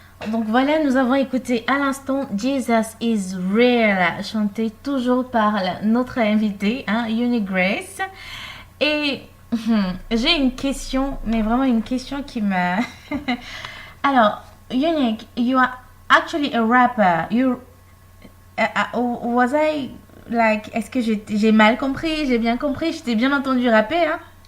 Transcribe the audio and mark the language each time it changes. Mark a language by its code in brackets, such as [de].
[fr] Donc voilà, nous avons écouté à l'instant Jesus is Real, chanté toujours par notre invitée, hein, Uni Grace. Et j'ai une question, mais vraiment une question qui m'a... [en] Alors, Unique, you are actually a rapper. Was I like, [fr] est-ce que j'ai mal compris, j'ai bien compris, je t'ai bien entendu rapper, hein?